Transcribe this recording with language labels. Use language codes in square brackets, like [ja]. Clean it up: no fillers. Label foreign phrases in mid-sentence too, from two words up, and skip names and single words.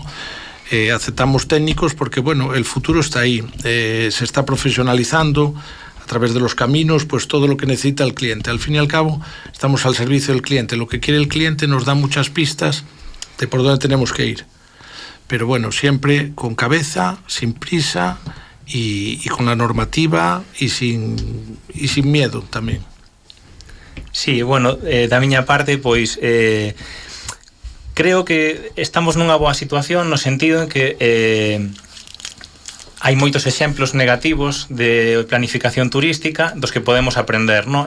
[es] Aceptamos técnicos porque, bueno, el futuro está ahí, se está profesionalizando a través de los caminos, pues todo lo que necesita el cliente. Al fin y al cabo, estamos al servicio del cliente. Lo que quiere el cliente nos da muchas pistas de por dónde tenemos que ir. Pero bueno, siempre con cabeza, sin prisa y con la normativa y sin miedo tamén. [gl] Sí, bueno, da miña parte, pois creo que estamos nunha boa situación no sentido en que hai moitos exemplos negativos de planificación turística dos que podemos aprender, ¿no?